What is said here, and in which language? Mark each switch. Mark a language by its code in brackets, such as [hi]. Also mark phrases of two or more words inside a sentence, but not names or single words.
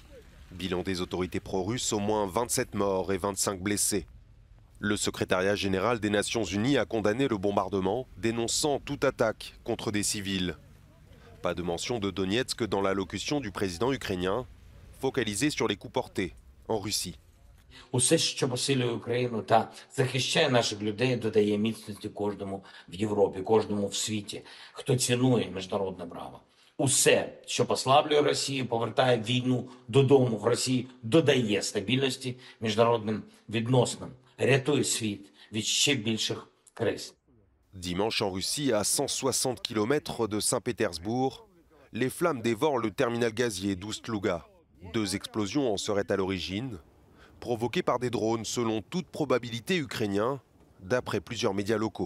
[fr] Bilan des autorités pro-russes, au moins 27 morts et 25 blessés. Le secrétariat général des Nations Unies a condamné le bombardement, dénonçant toute attaque contre des civils. Pas de mention de Donetsk dans l'allocution du président ukrainien, focalisée sur les coups portés en Russie. [uk] Усе, що посилює Україну та захищає наших людей, додає міцності кожному в Європі, кожному в світі, хто цінує міжнародне право. Усе, що послаблює Росію, повертає війну додому в Росії, додає стабільності міжнародним відносинам, рятує світ від ще більших криз. [fr] Dimanche en Russie, à 160 km de Saint-Pétersbourg, les flammes dévorent le terminal gazier d'Oust-Louga. 2 explosions en seraient à l'origine, provoquées par des drones selon toute probabilité ukrainiens, d'après plusieurs médias locaux.